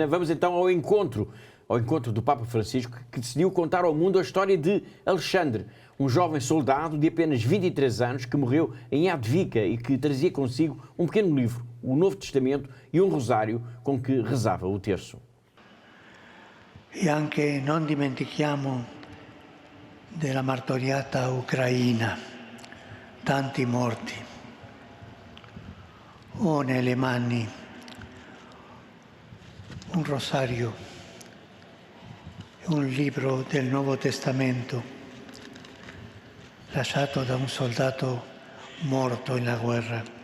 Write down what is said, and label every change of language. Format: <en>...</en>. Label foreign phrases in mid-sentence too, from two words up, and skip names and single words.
<pt>Vamos então ao encontro do Papa Francisco, que decidiu contar ao mundo a história de Alexandre, um jovem soldado de apenas 23 anos que morreu em Advika e que trazia consigo um pequeno livro, o Novo Testamento e um rosário com que rezava o terço.</pt> <it>E anche non dimentichiamo della martoriata Ucraina, tanti morti. Ho nelle mani un rosario e un libro del Nuovo Testamento lasciato da un soldato morto in la guerra.</it>